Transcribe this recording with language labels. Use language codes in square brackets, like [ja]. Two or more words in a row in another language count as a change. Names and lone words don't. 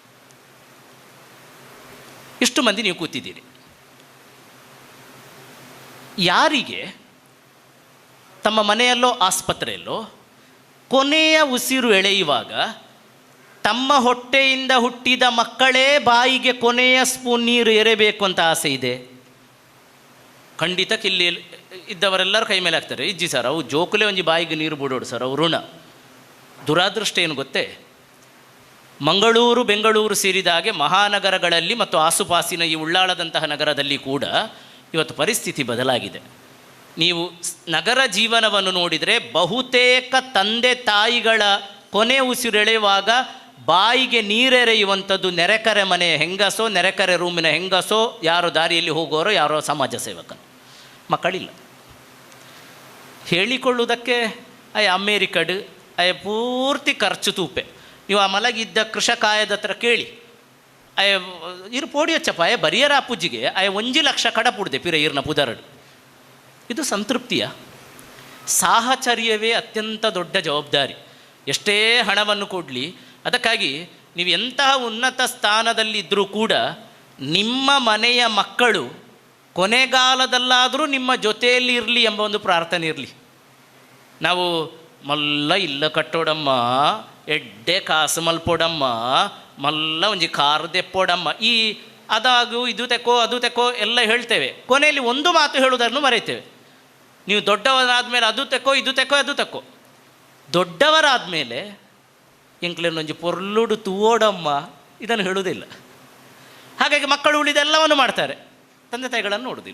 [kn] ಇಷ್ಟು ಮಂದಿ ನೀವು ಕೂತಿದ್ದೀರಿ, ಯಾರಿಗೆ ತಮ್ಮ ಮನೆಯಲ್ಲೋ ಆಸ್ಪತ್ರೆಯಲ್ಲೋ ಕೊನೆಯ ಉಸಿರು ಎಳೆಯುವಾಗ ತಮ್ಮ ಹೊಟ್ಟೆಯಿಂದ ಹುಟ್ಟಿದ ಮಕ್ಕಳೇ ಬಾಯಿಗೆ ಕೊನೆಯ ಸ್ಪೂನ್ ನೀರು ಎರೆಬೇಕು ಅಂತ ಆಸೆ ಇದೆ? ಖಂಡಿತ ಕಿಲ್ಲಿ ಇದ್ದವರೆಲ್ಲರೂ ಕೈ ಮೇಲೆ ಹಾಕ್ತಾರೆ, [tcy] ಇಜ್ಜಿ ಸರ್ ಅವು ಜೋಕುಲೆ ಒಂಜಿ ಬಾಯಿಗೆ ನೀರು ಬಿಡೋಡು ಸರ್, ಅವು ಋಣ. [kn] ದುರಾದೃಷ್ಟ ಏನು ಗೊತ್ತೇ, ಮಂಗಳೂರು ಬೆಂಗಳೂರು ಸೇರಿದ ಹಾಗೆ ಮಹಾನಗರಗಳಲ್ಲಿ ಮತ್ತು ಆಸುಪಾಸಿನ ಈ ಉಳ್ಳಾಳದಂತಹ ನಗರದಲ್ಲಿ ಕೂಡ ಇವತ್ತು ಪರಿಸ್ಥಿತಿ ಬದಲಾಗಿದೆ. ನೀವು ನಗರ ಜೀವನವನ್ನು ನೋಡಿದರೆ ಬಹುತೇಕ ತಂದೆ ತಾಯಿಗಳ ಕೊನೆ ಉಸಿರೆಳೆಯುವಾಗ ಬಾಯಿಗೆ ನೀರೆರೆಯುವಂಥದ್ದು ನೆರೆಕರೆ ಮನೆಯ ಹೆಂಗಸೋ, ನೆರೆಕರೆ ರೂಮಿನ ಹೆಂಗಸೋ, ಯಾರೋ ದಾರಿಯಲ್ಲಿ ಹೋಗೋರೋ, ಯಾರೋ ಸಮಾಜ ಸೇವಕನು. ಮಕ್ಕಳಿಲ್ಲ. [tcy] ಹೇಳಿಕೊಳ್ಳುವುದಕ್ಕೆ ಅಮೇರಿಕಡ್ ಪೂರ್ತಿ ಖರ್ಚು ತೂಪೆ. [kn] ನೀವು ಆ ಮಲಗಿದ್ದ ಕೃಷಕಾಯದ ಹತ್ರ ಕೇಳಿ, [tcy] ಇರು ಪೋಡಿ ಹಚ್ಚಪ್ಪ ಬರಿಯರ ಅಪ್ಪುಜಿಗೆ 1 ಲಕ್ಷ ಕಡಪುಡ್ದೆ ಪಿರ ಇರ್ನ ಪುದರಡು. [kn] ಇದು ಸಂತೃಪ್ತಿಯ? ಸಾಹಚರ್ಯವೇ ಅತ್ಯಂತ ದೊಡ್ಡ ಜವಾಬ್ದಾರಿ. ಎಷ್ಟೇ ಹಣವನ್ನು ಕೊಡಲಿ, ಅದಕ್ಕಾಗಿ ನೀವು ಎಂತಹ ಉನ್ನತ ಸ್ಥಾನದಲ್ಲಿದ್ದರೂ ಕೂಡ ನಿಮ್ಮ ಮನೆಯ ಮಕ್ಕಳು ಕೊನೆಗಾಲದಲ್ಲಾದರೂ ನಿಮ್ಮ ಜೊತೆಯಲ್ಲಿ ಇರಲಿ ಎಂಬ ಒಂದು ಪ್ರಾರ್ಥನೆ ಇರಲಿ. [tcy] ನಾವು ಮಲ್ಲ ಇಲ್ಲ ಕಟ್ಟೋಡಮ್ಮ, ಎಡ್ಡೆ ಕಾಸು ಮಲ್ಪೋಡಮ್ಮ, ಮಲ್ಲ ಒಂಜಿ ಕಾರು ತೆಪ್ಪೋಡಮ್ಮ, [kn] ಈ ಅದಾಗು ಇದು ತೆಕ್ಕೋ ಅದು ತೆಕ್ಕೋ ಎಲ್ಲ ಹೇಳ್ತೇವೆ. ಕೊನೆಯಲ್ಲಿ ಒಂದು ಮಾತು ಹೇಳುವುದನ್ನು ಮರೆಯುತ್ತೇವೆ. ನೀವು ದೊಡ್ಡವರಾದಮೇಲೆ ಅದು ತೆಕ್ಕೋ ಇದು ತೆಕ್ಕೋ ಅದು ತೆಕ್ಕೋ. ದೊಡ್ಡವರಾದಮೇಲೆ [tcy] ಎಂಕ್ಲೇನೊಂಜಿ ಪೊರ್ಲುಡು ತೂವೋಡಮ್ಮ [kn] ಇದನ್ನು ಹೇಳುವುದಿಲ್ಲ. ಹಾಗಾಗಿ ಮಕ್ಕಳು ಉಳಿದೆಲ್ಲವನ್ನು ಮಾಡ್ತಾರೆ, ತಂದೆ ತಾಯಿಗಳನ್ನು ನೋಡುವುದಿಲ್ಲ.